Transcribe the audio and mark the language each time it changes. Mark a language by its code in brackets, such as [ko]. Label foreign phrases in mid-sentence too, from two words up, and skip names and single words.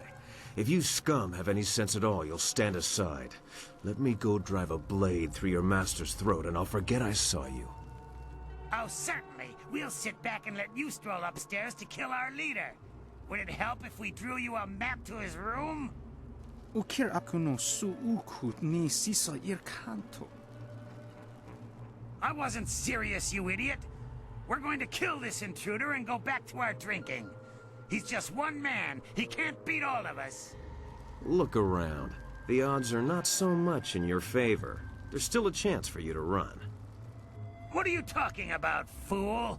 [en] If you scum have any sense at all, you'll stand aside. Let me go drive a blade through your master's throat, and I'll forget I saw you. Oh, certainly. We'll sit back and let you stroll upstairs to kill our leader. Would it help if we drew you a map to his room? Ukir aku no su ukut ni sisa ir kanto. I wasn't serious, you idiot. We're going to kill this intruder and go back to our drinking. He's just one man. He can't beat all of us. Look around. The odds are not so much in your favor. There's still a chance for you to run. What are you talking about, fool?